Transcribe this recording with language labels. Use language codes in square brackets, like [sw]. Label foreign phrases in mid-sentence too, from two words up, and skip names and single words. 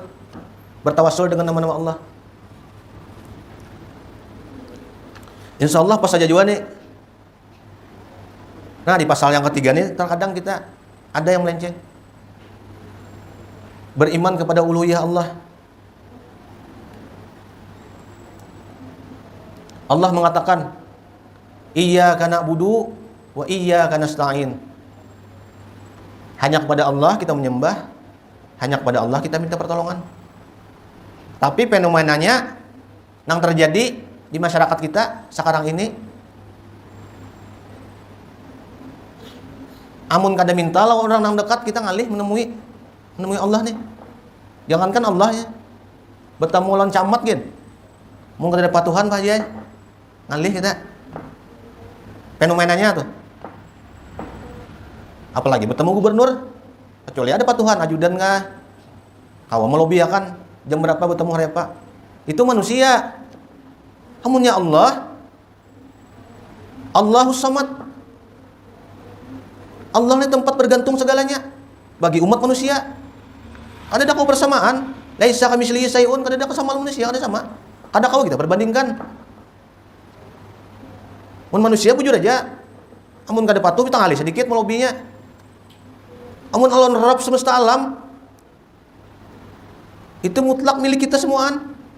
[id] Bertawassul dengan nama-nama Allah. [ar] إن شاء الله [id] pas saja juga nih. Nah, di pasal yang ketiga nih, terkadang kita ada yang melenceng. Beriman kepada uluhiyah Allah. Allah mengatakan, [ar] إياك نعبد وإياك نستعين. [id] Hanya kepada Allah kita menyembah, hanya kepada Allah kita minta pertolongan. Tapi fenomenanya yang terjadi di masyarakat kita sekarang ini, [bjn] amun kada minta lah orang yang dekat kita ngalih menemui Allah nih. Jangankan Allah ya, bertemu lawan camat gitu. Mau kada dapat Tuhan Pak Jai. Ngalih kita. Fenomenanya tuh. Apalagi bertemu gubernur, kecuali ada patuhan ajudan kah, kawa melobiakan jam berapa bertemu hari apa, itu manusia. Amunnya Allah, [ar] الله الصمد, [id] Allah ini tempat bergantung segalanya bagi umat manusia. Ada kau persamaan, [ar] ليس كمثله شيء, [bjn] kada ada kesamaan manusia, kada sama. Kada kau kita perbandingkan. Mun manusia bujur aja, amun kada patuh kita ngalih sedikit melobinya. Amun Allah Rabb semesta alam, itu mutlak milik kita semuaan.